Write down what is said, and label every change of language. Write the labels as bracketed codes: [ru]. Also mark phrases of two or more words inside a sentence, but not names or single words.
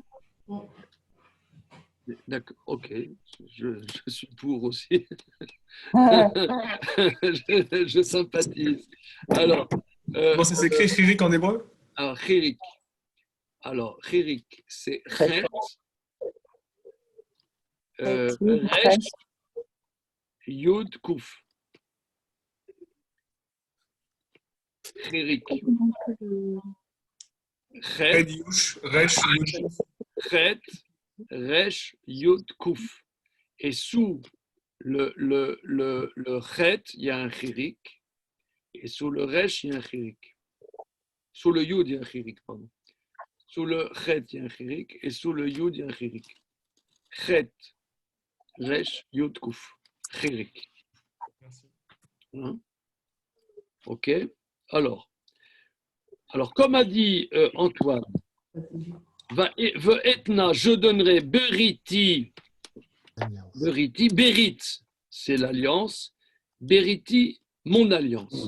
[fr] D'accord, ok. Je suis pour aussi. Je sympathise. Alors, Comment ça s'écrit chirik en hébreu? alors, chirik. Alors, chirik, c'est chet, resh, yud, kouf. Chirik. Chet, Red Yush, Resh, Yush. chet, resh, yud, kouf. Et sous le chet, il y a un chirik. Et sous le resh, il y a un chirik. Sous le yud, il y a un chirik, pardon. Sous le chet, il y a un chirik. Et sous le yud, il y a un chirik. Chet, resh, yud, kouf. Chirik. Hein? Ok. Alors, comme a dit Antoine, etna, je donnerai beriti, berit, c'est l'alliance, beriti, mon alliance.